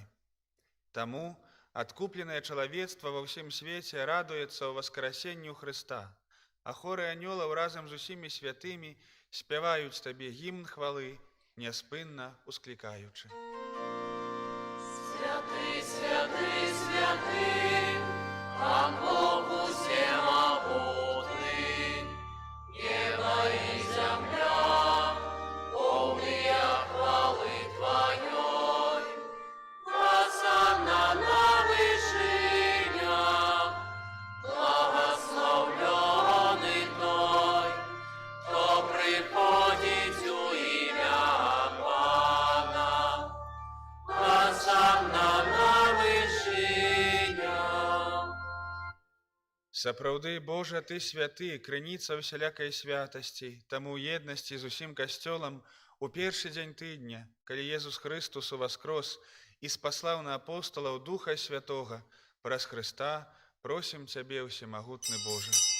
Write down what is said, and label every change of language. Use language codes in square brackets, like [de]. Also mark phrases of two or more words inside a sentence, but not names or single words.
[be] Таму адкупленае чалавецтва ва ўсім свеце радуецца ў васкрасенню Хрыста, а хоры анёлаў разам з усімі святымі спяваюць Табе гімн хвалы, няспынна усклікаючы. [ru] Святы, святы, святы, Пан Бог усемогутный, небо и земля, полные хвалы Твоей. Хосанна на вышинях, благословленный Той, кто приходит у имя Пана. Хосанна на вышинях. [be] Сапраўды, Божа, Ты святы, крыніца ўсялякай святасці, таму ў еднасці з усім касцёлам у першы дзень тыдня, калі Езус Хрыстус уваскрос і спаслаў на апосталаў Духа Святога, праз Хрыста просім Цябе, усемагутны Божа.